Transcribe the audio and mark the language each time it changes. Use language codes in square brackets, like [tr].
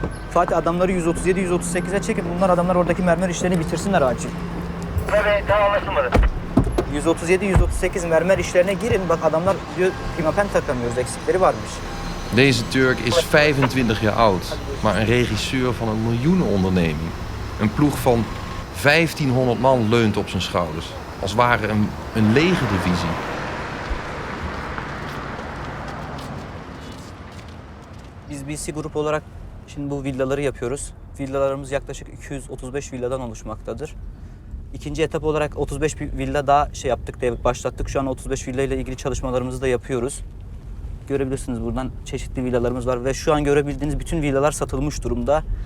[tr] Fatih, adamları 137-138'e çekin. Adamlar oradaki mermer işlerini bitirsinler acil. Evet, tamam, anlaşılmadı. 137-138 mermer işlerine girin. Bak adamlar diyor pimapen takamıyoruz, eksikleri varmış. [nl] Deze Turk is 25 jaar oud, maar een regisseur van een miljoenenonderneming. Een ploeg van 1500 man leunt op zijn schouders, als ware een legerdivisie. [tr] Biz BC grup olarak şimdi bu villaları yapıyoruz. Villalarımız yaklaşık 235 villadan oluşmaktadır. İkinci etap olarak 35 villa daha başlattık. Şu an 35 villa ile ilgili çalışmalarımızı da yapıyoruz. Görebilirsiniz buradan çeşitli villalarımız var ve şu an görebildiğiniz bütün villalar satılmış durumda.